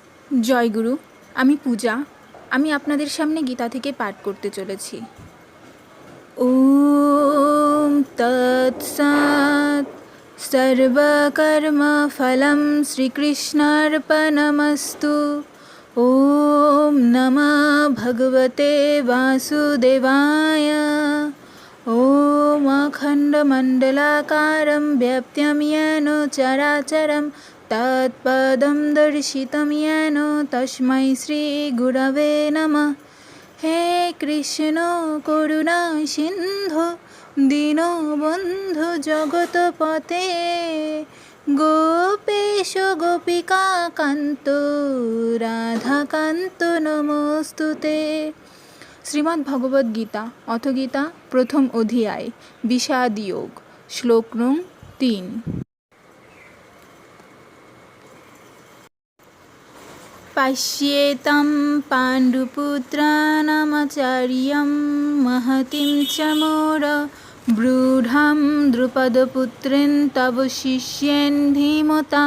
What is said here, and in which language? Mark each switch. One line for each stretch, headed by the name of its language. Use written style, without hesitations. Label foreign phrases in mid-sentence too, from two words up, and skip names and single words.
Bangla: জয় গুরু। আমি পূজা। আমি আপনাদের সামনে গীতা থেকে পাঠ করতে চলেছি।
Sanskrit: ওম তৎসৎ। সর্বকর্মফলং শ্রীকৃষ্ণার্পণমস্তু। ওম নমঃ ভগবতে বাসুদেবায়। ওম অখণ্ডমণ্ডলাকারं व्याप्तं येन चराचरं तत्पदं दर्शितं येन तस्मै श्रीगुरवे नमः। हे कृष्ण करुणा सिन्धु दीनबन्धु जगत्पते गोपेश गोपिका कान्त राधाकान्त नमोस्तुते। শ্রীমদ্ ভগবদ্ গীতা অথ গীতা প্রথম অধ্যায় বিষাদ যোগ।
Bangla: শ্লোক নং 3।
Sanskrit: পশ্যেতাম পাণ্ডুপুত্রানামাচার্যং মহতিং চ মোর ব্রূঢ়াং দ্রুপদপুত্রেণ তব শিষ্যেন ধীমতা।